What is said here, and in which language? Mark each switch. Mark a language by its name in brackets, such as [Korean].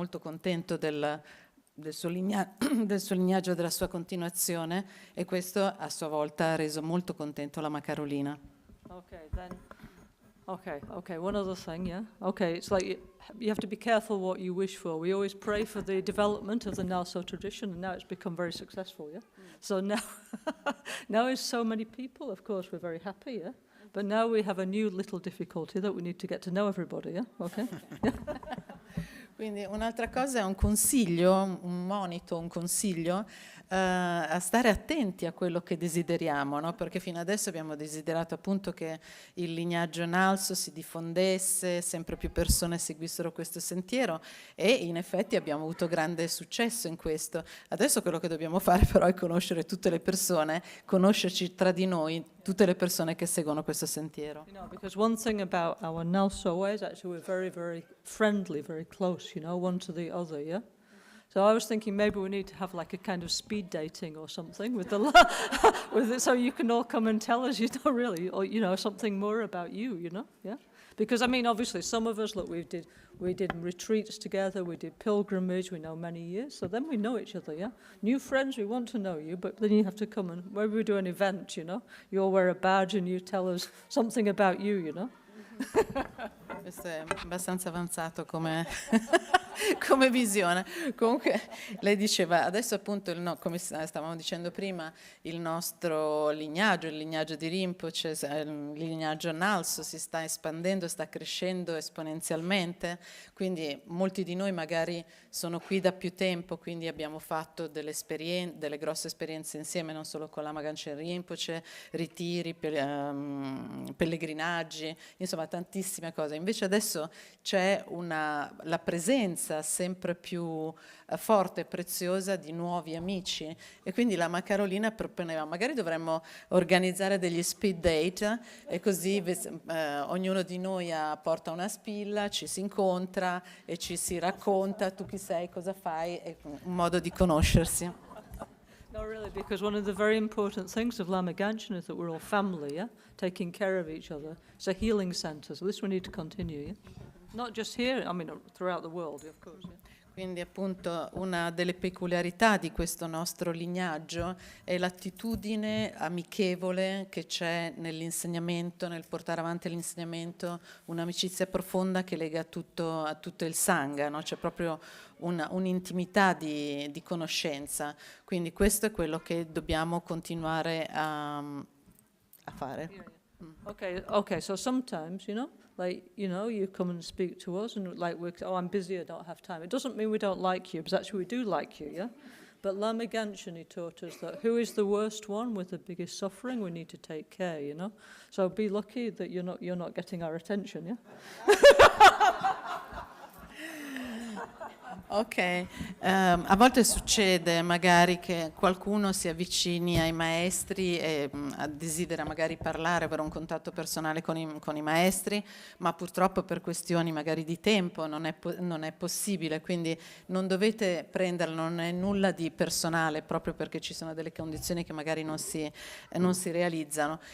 [Italian] Molto contento del suo lignaggio, della sua continuazione, e questo a sua volta ha reso molto contento Lama Carolina. [English] Okay, then. Okay, one other thing, yeah? Okay, it's like you have to be careful what you wish for. We always pray for the development of the Nalso tradition, and now it's become very successful, yeah? So now, now is so many people, of course, we're very happy, yeah? But now we have a new little difficulty that we need to get to know everybody, yeah? Okay? [Italian] Quindi un'altra cosa è un consiglio, un monito, un consiglio a stare attenti a quello che desideriamo, no? Perché fino adesso abbiamo desiderato appunto che il lignaggio Nalso si diffondesse, sempre più persone seguissero questo sentiero, e in effetti abbiamo avuto grande successo in questo. Adesso quello che dobbiamo fare però è conoscere tutte le persone, conoscerci tra di noi, tutte le persone che seguono questo sentiero. [English] You know, because one thing about our Nalso way is actually we're very, very friendly, very close, you know, one to the other, yeah? So I was thinking maybe we need to have like a kind of speed dating or something with with it, so you can all come and tell us, you know, really, or, you know, something more about you, you know, yeah? Because, I mean, obviously, some of us, look, we did retreats together, we did pilgrimage, we know many years, so then we know each other, yeah? New friends, we want to know you, but then you have to come and, maybe we do an event, you know? You all wear a badge and you tell us something about you, you know? [Italian] Questo è abbastanza avanzato come, come visione. Comunque lei diceva, adesso appunto, come stavamo dicendo prima, il nostro lignaggio, il lignaggio di Rinpoche, il lignaggio Nalso si sta espandendo, sta crescendo esponenzialmente, quindi molti di noi magari sono qui da più tempo, quindi abbiamo fatto delle grosse esperienze insieme, non solo con Lama Ganchen Rinpoche, ritiri, pellegrinaggi, insomma tantissime cose. Invece adesso c'è la presenza sempre più forte e preziosa di nuovi amici, e quindi Lama Carolina proponeva magari dovremmo organizzare degli speed date, e così ognuno di noi porta una spilla, ci si incontra e ci si racconta tu chi sei, cosa fai, è un modo di conoscersi. [English] No, really, because one of the very important things of Lama Ganchen is that we're all family, yeah? Taking care of each other. It's a healing center, so this we need to continue, yeah? Not just here, I mean, throughout the world, of course, yeah? [Italian] Quindi appunto una delle peculiarità di questo nostro lignaggio è l'attitudine amichevole che c'è nell'insegnamento, nel portare avanti l'insegnamento, un'amicizia profonda che lega a tutto il Sangha, no? C'è proprio un'intimità di conoscenza. Quindi questo è quello che dobbiamo continuare a fare. [English] Okay, so sometimes, you know, like, you know, you come and speak to us and like, I'm busy, I don't have time. It doesn't mean we don't like you, because actually we do like you, yeah? But Lama Ganchen, he taught us that who is the worst one with the biggest suffering, we need to take care, you know? So be lucky that you're not getting our attention, yeah? [Italian] Ok, a volte succede magari che qualcuno si avvicini ai maestri e desidera magari parlare, avere un contatto personale con i maestri, ma purtroppo per questioni magari di tempo non è possibile, quindi non dovete prenderlo, non è nulla di personale, proprio perché ci sono delle condizioni che magari non si realizzano.